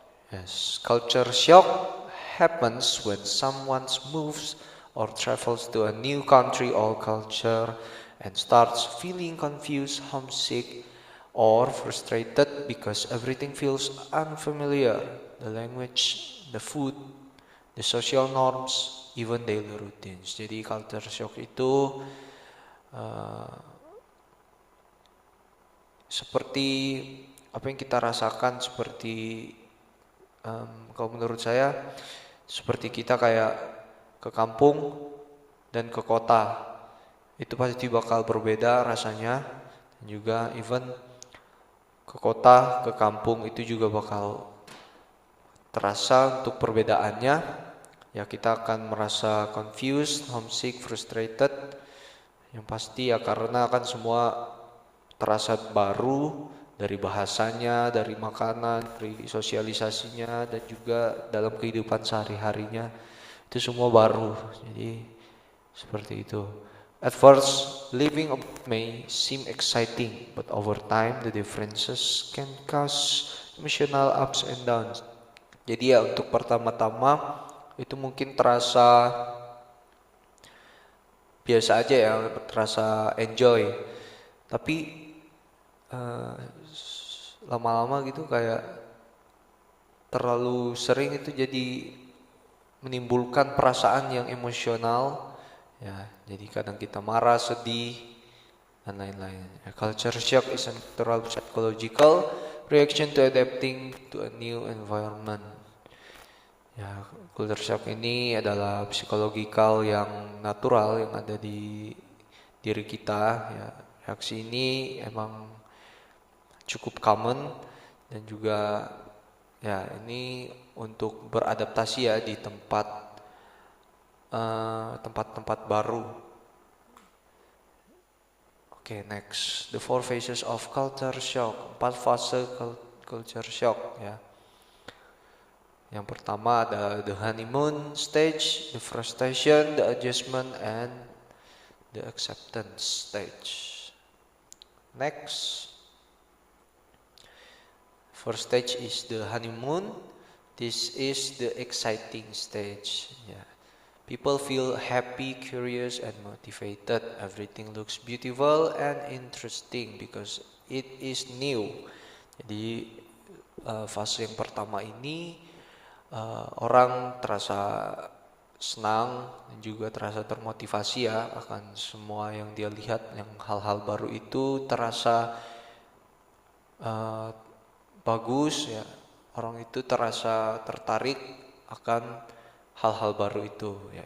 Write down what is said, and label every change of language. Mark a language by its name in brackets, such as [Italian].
[English] Yes, culture shock happens when someone moves or travels to a new country or culture and starts feeling confused, homesick, or frustrated because everything feels unfamiliar. The language, the food, the social norms, even daily routines. [Indonesian] Jadi culture shock itu uh, seperti apa yang kita rasakan seperti kalau menurut saya seperti kita kayak ke kampung dan ke kota itu pasti bakal berbeda rasanya, dan juga even ke kota ke kampung itu juga bakal terasa untuk perbedaannya. Ya, kita akan merasa confused, homesick, frustrated, yang pasti ya karena kan semua terasa baru, dari bahasanya, dari makanan, dari sosialisasinya, dan juga dalam kehidupan sehari-harinya itu semua baru. Jadi seperti itu. [English] At first, living may seem exciting, but over time the differences can cause emotional ups and downs. [Indonesian] Jadi ya untuk pertama-tama itu mungkin terasa biasa aja ya, terasa enjoy. Tapi eh, lama-lama gitu kayak terlalu sering itu jadi menimbulkan perasaan yang emosional ya, jadi kadang kita marah, sedih, dan lain-lain. [English] Culture shock is a natural psychological reaction to adapting to a new environment. [Indonesian] Ya, culture shock ini adalah psikologikal yang natural yang ada di diri kita ya. Reaksi ini emang cukup common, dan juga ya ini untuk beradaptasi ya di tempat-tempat baru. [English] Oke, next, the four phases of culture shock. 4 fase culture shock ya. Yang pertama ada the honeymoon stage, the frustration, the adjustment, and the acceptance stage. Next, first stage is the honeymoon. This is the exciting stage. Yeah. People feel happy, curious, and motivated. Everything looks beautiful and interesting because it is new. [Indonesian] Jadi fase yang pertama ini orang terasa senang dan juga terasa termotivasi ya akan semua yang dia lihat, yang hal-hal baru itu terasa bagus ya, orang itu terasa tertarik akan hal-hal baru itu ya.